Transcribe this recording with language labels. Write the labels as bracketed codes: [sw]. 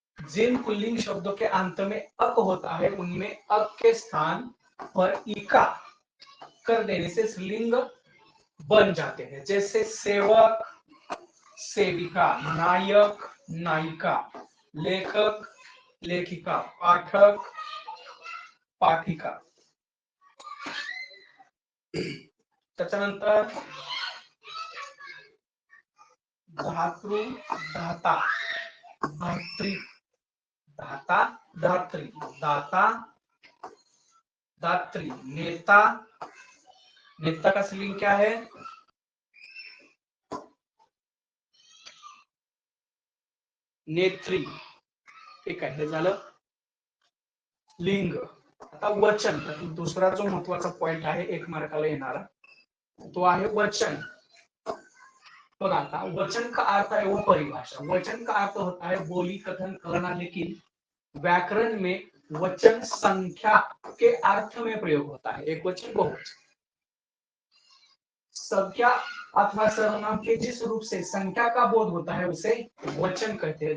[hi] जिन pulling शब्दों के अंत में अक होता है उनमें अक के स्थान पर इका कर देने से स्त्रीलिंग बन जाते हैं. जैसे सेवक, सेविका. नायक, नायिका, लेखक, लेखिका, पाठक, पाठिका. त्याच्यानंतर धातृ, धाता, धात्री, धाता, धात्री, दाता, दात्री, नेता, नेता का स्त्रीलिंग क्या है? [mr] नेत्री. ठीक आहे, हे झालं लिंग. आता वचन, दुसरा जो महत्वाचा पॉइंट आहे 1 मार्काला येणारा, तो आहे वचन. बघा आता [hi] वचन का अर्थ है वो परिभाषा. वचन का अर्थ होता है बोली, कथन, कहना, लेकिन व्याकरण में वचन संख्या के अर्थ में प्रयोग होता है. एक वचन, बहुवचन. संख्या अथवा सर्वनाम के जिस रूप से संख्या का बोध होता है उसे वचन कहते हैं.